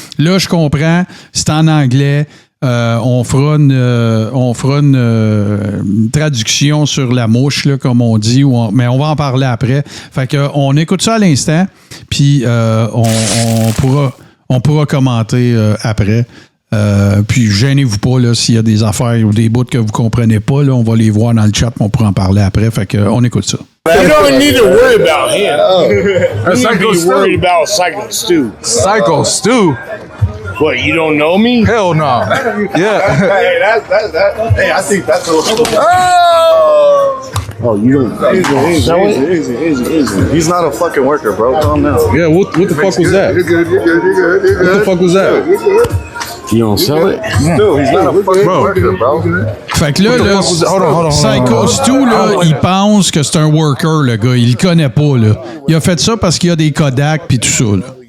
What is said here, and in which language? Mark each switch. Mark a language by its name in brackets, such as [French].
[French] Là, je comprends, c'est en anglais. On fera une traduction sur la mouche, là, comme on dit, mais on va en parler après. Fait que on écoute ça à l'instant, puis on pourra commenter après. Puis gênez-vous pas là, s'il y a des affaires ou des bouts que vous comprenez pas, là, on va les voir dans le chat, on pourra en parler après. Fait que on écoute ça. [English] You don't need to worry about him. You need to be worried about Psycho Stu. Psycho Stu? What, you don't know me? Hell no. Yeah. Hey, hey, I think that's a little... Oh, you don't... Easy. He's not a fucking worker, bro. Calm down. Yeah, what the fuck was that? You're good. What the fuck was that? You don't sell it? Dude, he's not a fucking worker, bro. [French] Fait que là, [English] Hold on. [French] Psycho Stu, là, il pense que c'est un worker, le gars. Il le connaît pas, là. Il a fait ça parce qu'il y a des Kodak pis tout ça, là.